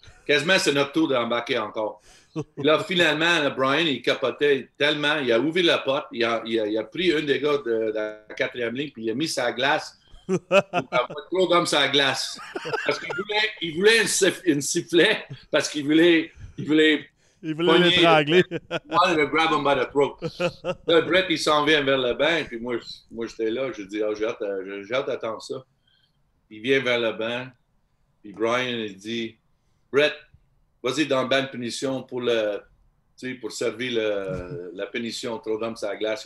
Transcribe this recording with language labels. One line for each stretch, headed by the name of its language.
French: Quasiment, c'est notre tour d'embarquer encore. Puis là, finalement, Brian, il capotait tellement, il a ouvert la porte, il a pris un des gars de la quatrième ligne, puis il a mis sa glace. Trop comme sa glace. Parce qu'il voulait une sifflet, parce qu'il voulait l'étrangler.
English: Il grab him by the throat.
French: Là, Brett, il s'en vient vers le banc, puis moi j'étais là, je dis, j'ai hâte d'attendre ça. Il vient vers le banc, puis Brian, il dit, Brett, vas-y dans le banc de punition pour servir la punition, trop d'hommes sur la glace.